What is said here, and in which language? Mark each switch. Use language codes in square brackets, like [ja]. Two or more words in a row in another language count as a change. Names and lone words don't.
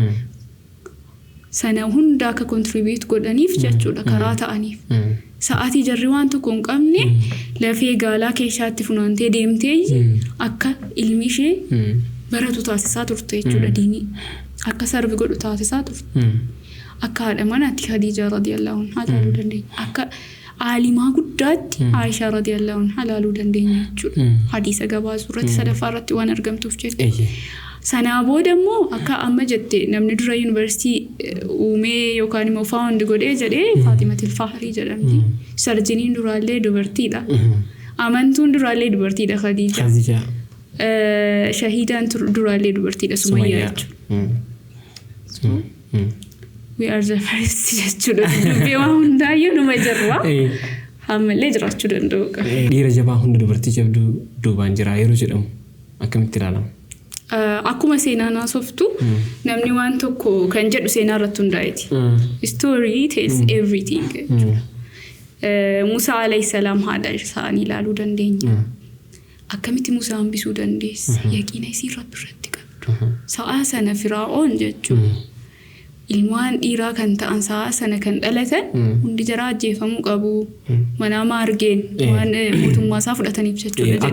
[om] sana hunda akka contribute godhaniif jechuudha karaa ta'aniif sa'aatii jarri waan tokko hin qabne lafee gaalaa keessaatti funaantee deemtee akka ilmi ishee baratu taasisaa turte jechuudha diinii akka sarbi godhu taasisaa turte akka haadha manaatti Khadija [ar] رضي الله عنها [om] ilaaluu dandeenya akka aalimaa guddaatti Aisha [ar] رضي الله عنها [om] ilaaluu dandeenya jechuudha hadiisa gabaasuu irratti sadaffaa irratti waan argamtuuf jechuudha sanaa booda immoo akka amma jette namni dura yuunivarsiitii uumee yookaan immoo faawundi godhee jedhee Faatimatul Fahrii jedhamti sarjiniin duraallee dubartiidha amantuun duraallee dubartiidha Khadija shahiidaan duraallee dubartiidha Sumayyaa jechuudha [en] we are the first [om] jechuudha dubbii waan hundaayyuu numa jirra hammallee jiraachuu danda'u dhiira jabaa hunda dubartii jabduu duubaan jira yeroo jedhamu akkamitti ilaalama akkuma seenaan haasoftu namni waan tokko kan jedhu seenaa irratti hundaa'eeti [en] story tells everything [om] Musa [ar] عليه السلام [om] haadha isaanii ilaaluu dandeenya akkamitti Musa hambisuu dandeesse yaqiina isii Rabbi irratti qabdu sa'a sana Firaa'oon jechuudha ilmaan dhiiraa kan ta'an sa'a sana kan dhalatan hundi jara ajjeefamuu qabu mana maargeen waan mootummaa isaa fudhataniif jechuudha jedhee